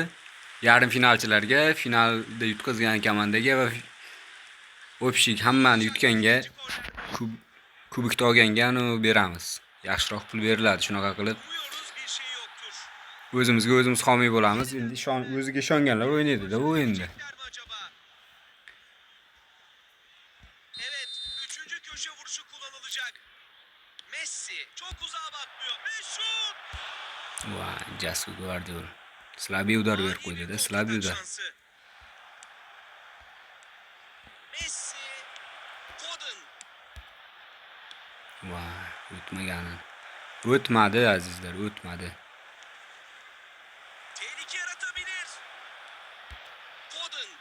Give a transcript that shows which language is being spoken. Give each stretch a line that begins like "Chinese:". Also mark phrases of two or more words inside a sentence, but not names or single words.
Uzbek: Yarim finalchilarga, finalda yutqazgan komandaga va общий hammani yutganga kubikni olganga beramiz. Yaxshiroq pul beriladi, shunaqa qilib o'zimizga o'zimiz homiy bo'lamiz. Endi o'ziga ishonganlar o'ynaydi-da bu o'yinda.
Turkish: Evet, 3. köşe vuruşu kullanılacak. Messi çok uzağa bakmıyor ve şut.
Uzbek: Jasko Gvardiol.
Russian: Slabiy udar
Uzbek: berib
Turkish: Ani
Uzbek: qo'ydi-da, bir
Russian: Slabiy
Turkish: kontratak
Russian: udar.
Turkish: şansı. Messi, Foden.
Uzbek: Vay, o'tmagani. O'tmadi azizlar, o'tmadi.
Turkish: Tehlike yaratabilir. Foden.